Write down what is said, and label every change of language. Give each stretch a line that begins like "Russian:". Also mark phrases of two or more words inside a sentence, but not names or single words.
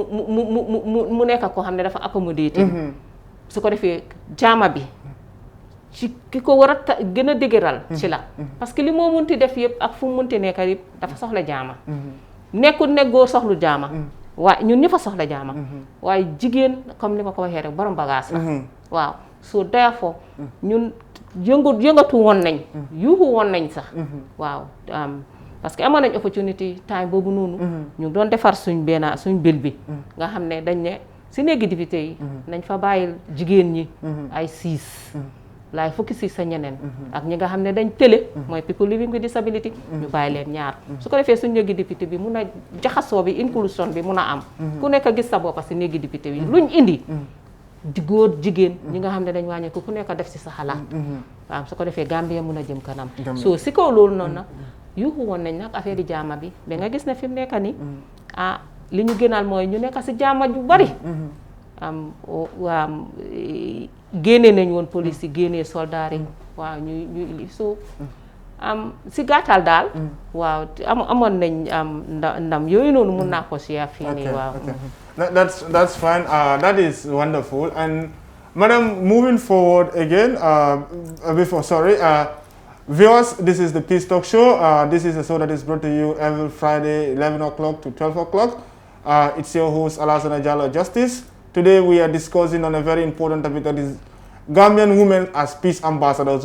Wolof: mu nekk koo xam ne dafa accommodé su ko defee jaama bi ci ki ko war a gën a dëgëral ci la
French: parce que
Wolof: li moo munti def yëpp ak fu mu munti nekk yëpp dafa soxla jaama nekkul ne góor soxlu jaama waaye ñun ñi fa soxla jaama waaye jigéen comme li ma ko waxee rek borom bagage la waaw
English: so therefore
Wolof: ñun yëngatu woon nañ yuuxu woon nañ sax waaw
French: parce que
Wolof: amoon nañ
English: opportunity time
Wolof: boobu noonu ñu doon defar suñ bil bi nga xam ne dañ ne si néegi député yi nañ fa bàyyil jigéen ñi ay 6 laay fukki si sa ñeneen ak ñi nga xam ne dañ télé mooy
English: people living with disability
Wolof: ñu bàyyi leen ñaar su ko defee suñ néegi député bi mun a jaxasoo bi inclusion bi mun a am ku nekk gis sa boppa si néegi député bi luñ indi di góor jigéen ñi nga xam ne dañ wàññeeku ku nekk def si sa xalaat waaw su ko defee Gambia mun a jëm kanam so si kaw loolu noonu nag yuuxu woon nañ nag affaire yi jaama bi ba nga gis ne fi mu nekk ni li ñu gënal mooy ñu nekk si jaama ju bari génnee nañ woon police yi génnee soldaar yi waaw ñu so si gàttal daal. waaw amoon nañ ndam yooyu noonu mun naa ko share fii nii waaw.
English: That's fine. That is wonderful. And Madam, moving forward again, viewers, this is the Peace Talk Show. This is a show that is brought to you every Friday, 11 o'clock to 12 o'clock. It's your host, Alassana Jallo Justice. Today we are discussing on a very important topic, that is Gambian women as peace ambassadors.